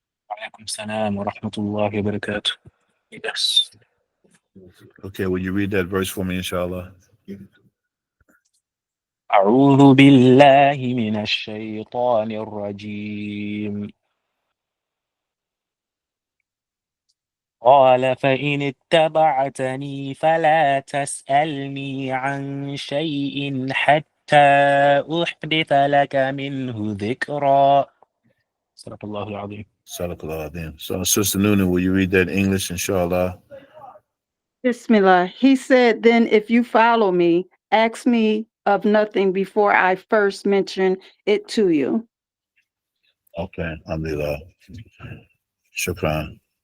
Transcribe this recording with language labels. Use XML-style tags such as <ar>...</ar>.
<ar>Alaikum salam wa rahmatullahi wa barakatuh.</ar> <en>Yes. Okay, will you read that verse for me, inshallah?</en> <ar>أعوذ بالله من الشيطان الرجيم. قال فإن اتبعتني فلا تسألني عن شيء حتى أحدث لك منه ذكرا. Sadaqallahu al-azim. Suratul Kahf.</ar> <en>So, Sister Noonan, will you read that in English, inshallah? Bismillah. He said, then if you follow me, ask me of nothing before I first mention it to you. Okay, alhamdulillah. Shukran.</en>